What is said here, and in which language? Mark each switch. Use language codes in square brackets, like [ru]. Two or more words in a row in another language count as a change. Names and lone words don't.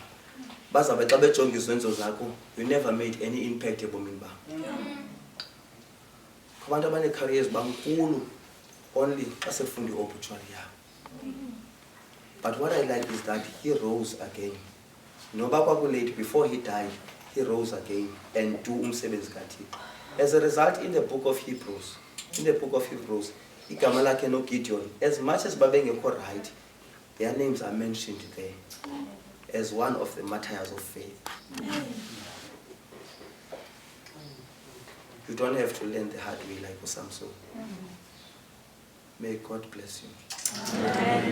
[en] You never made any impact upon careers only as a fundi opportunity. But what I like is that he rose again. No late before he died, he rose again and do [xh] umsebenzi kaThixo. [en] As a result, in the book of Hebrews, [xh] igama lakhe no Gideon, [en] as much as babengekho right, their names are mentioned there as one of the martyrs of faith. You don't have to learn the hard way like Samson. May God bless you. Amen.